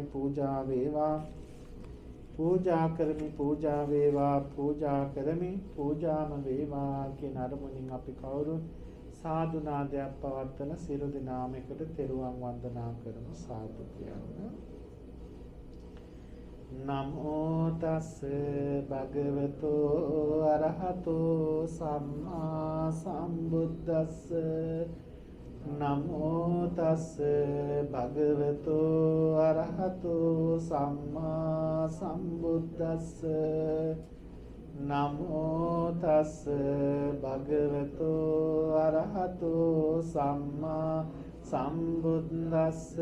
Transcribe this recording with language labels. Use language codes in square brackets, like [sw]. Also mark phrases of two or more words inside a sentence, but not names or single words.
[si] පූජා වේවා, පූජා කරමි, පූජා වේවා, පූජා කරමි, පූජාම වේවා කියන අරමුණින් අපි කවුරුත් සාදු නාදයක් පවත්වන සියලු දෙනාම එකට තෙරුවන් වන්දනා කරමු. සාදු කියන්න. [pi] නමෝ තස් භගවතෝ අරහතෝ සම්මා සම්බුද්දස්ස. නමෝ තස් භගවතෝ අරහතෝ සම්මා සම්බුද්දස්ස. නමෝ තස් භගවතෝ අරහතෝ සම්මා සම්බුද්දස්ස.